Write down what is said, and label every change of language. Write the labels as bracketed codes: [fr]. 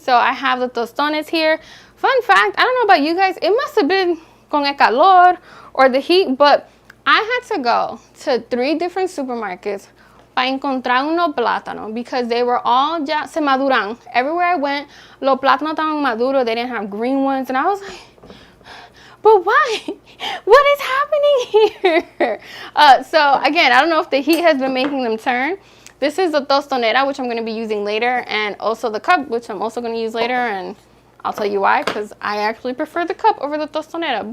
[en] So I have the tostones here. Fun fact, I don't know about you guys, it must have been [es] con el calor [en] or the heat, but I had to go to 3 different supermarkets [es] para encontrar unos plátanos [en] because they were all [es] ya se maduran. [en] Everywhere I went, [es] los plátanos estaban maduros. [en] They didn't have green ones, and I was like, but why? What is happening here? So again, I don't know if the heat has been making them turn. This is the tostonera, which I'm going to be using later, and also the cup, which I'm also going to use later, and I'll tell you why, because I actually prefer the cup over the tostonera.